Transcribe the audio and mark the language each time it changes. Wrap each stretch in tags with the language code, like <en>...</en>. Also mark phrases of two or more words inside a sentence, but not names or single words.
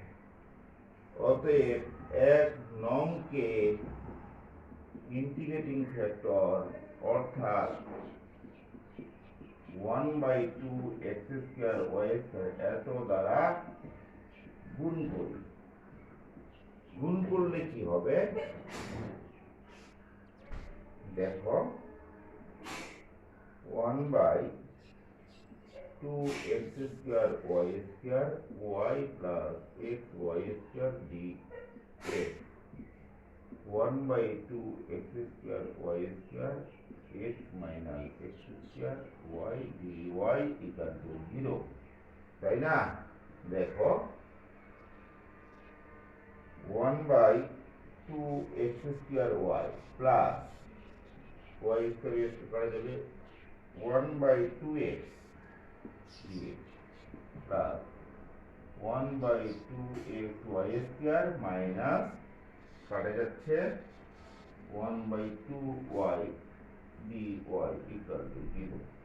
<bn>অতএব 1 নংকে</bn> <en>integrating factor</en> <bn>অর্থাৎ</bn> <en>1/2 x square y square</en> <bn>এত দ্বারা গুণ করি। গুণ করলে কি হবে দেখো</bn> <en>1/2 x square y square y plus x y square dx 1/2 x square y square x minus x square y dy equal to 0,</en> <bn>তাই না?</bn> <en>দেখো 1/2 x square y plus y square করা যাবে 1/2x dx plus 1/2x y square minus</en> <bn>কাটা যাচ্ছে</bn> <en>1/2y dy equal to 0।</en>